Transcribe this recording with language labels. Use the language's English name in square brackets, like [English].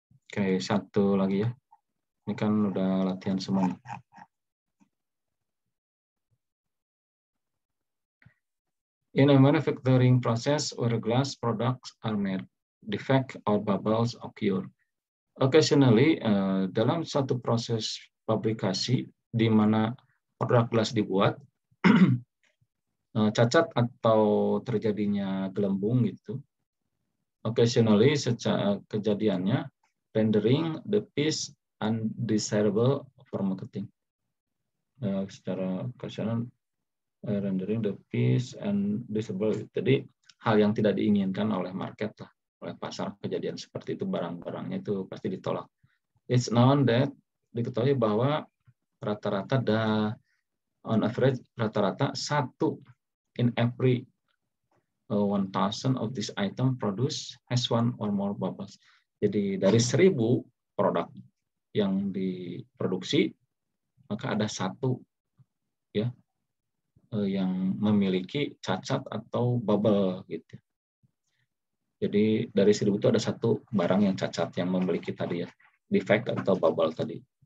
[Indonesian] Oke, 1 lagi ya. Ini kan udah latihan semua. [English] In a manufacturing process where glass products are made, defect or bubbles occur. [Indonesian] Occasionally, dalam satu proses fabrikasi di mana produk gelas dibuat, cacat atau terjadinya gelembung gitu. [English] Occasionally, [Indonesian] kejadiannya [English] rendering the piece undesirable for marketing. [Indonesian] Secara [English] occasional rendering the piece undesirable. [Indonesian] Jadi hal yang tidak diinginkan oleh market lah, oleh pasar, kejadian seperti itu, barang-barangnya itu pasti ditolak. [English] It's known that, [Indonesian] diketahui bahwa rata-rata [English] on average [Indonesian] rata-rata [English] 1 in every 1,000 of this item produce has 1 or more bubbles. [Indonesian] Jadi dari 1.000 produk yang diproduksi, maka ada 1 ya yang memiliki cacat atau bubble gitu. Jadi dari 1.000 itu ada 1 barang yang cacat yang memiliki tadi ya, defect atau bubble tadi.